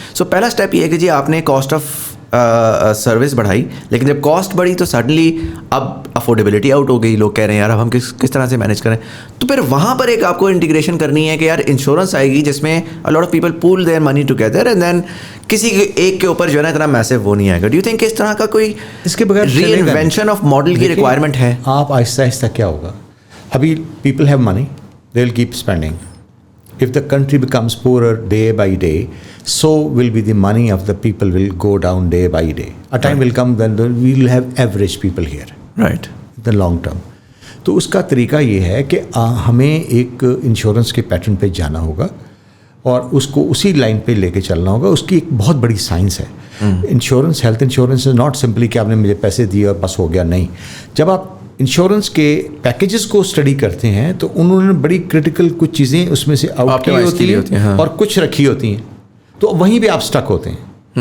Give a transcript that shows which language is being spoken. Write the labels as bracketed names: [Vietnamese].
[Urdu] سو پہلا اسٹیپ یہ ہے کہ جی آپ نے کاسٹ آف سروس بڑھائی, لیکن جب کاسٹ بڑھی تو سڈنلی اب افورڈیبلٹی آؤٹ ہو گئی. لوگ کہہ رہے ہیں یار اب ہم کس طرح سے مینیج کریں, تو پھر وہاں پر ایک آپ کو انٹیگریشن کرنی ہے کہ یار انشورنس آئے گی جس میں [English] a lot of people pool their money together and then [Urdu] کسی ایک کے اوپر جو ہے نا اتنا میسو وہ نہیں آئے گا. [English] do you think [Urdu] اس طرح کا کوئی اس کے بغیر ری انوینشن آف ماڈل کی ریکوائرمنٹ ہے؟ آپ آہستہ آہستہ کیا ہوگا, [English] ابھی people have money, they will keep spending. If the country becomes poorer day by day, so will be the money of the people will go down day by day. A time will come when we will have average people here. Right. In the long term. [Urdu] تو اس کا طریقہ یہ ہے کہ ہمیں ایک insurance کے pattern پہ جانا ہوگا اور اس کو اسی لائن پہ لے کے چلنا ہوگا. اس کی ایک بہت بڑی سائنس ہے. Insurance, [English] health insurance is not simply [Urdu] کہ آپ نے مجھے پیسے دیے اور بس ہو گیا, نہیں. جب آپ انشورنس کے پیکیجز کو اسٹڈی کرتے ہیں تو انہوں نے بڑی کرٹیکل کچھ چیزیں اس میں سے آؤٹ کی ہوتی ہیں اور کچھ رکھی ہوتی ہیں, تو وہیں پہ آپ سٹک ہوتے ہیں.